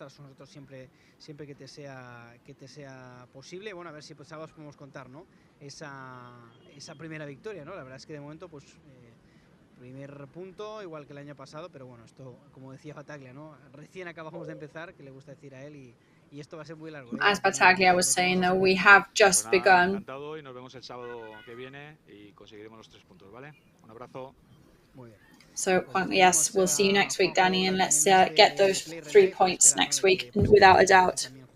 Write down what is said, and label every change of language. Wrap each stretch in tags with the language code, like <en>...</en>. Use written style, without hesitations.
<es>Estarás con nosotros siempre que te sea posible. Bueno, a ver si pues ahora os podemos contar, ¿no? Esa primera victoria, ¿no? La verdad es que de momento, pues primer punto, igual que el año pasado, pero bueno, esto, como decía Bataglia, ¿no? Recién acabamos de empezar, que le gusta decir a él, y esto va a ser muy largo.</es> <en>As Bataglia was saying, though, we have just begun.</en> <es>Encantado, y nos vemos el sábado que viene y conseguiremos los 3 puntos, ¿vale? Un abrazo. Muy bien.</es> <en>So, yes, we'll see you next week, Danny, and let's get those 3 points next week, without a doubt.</en>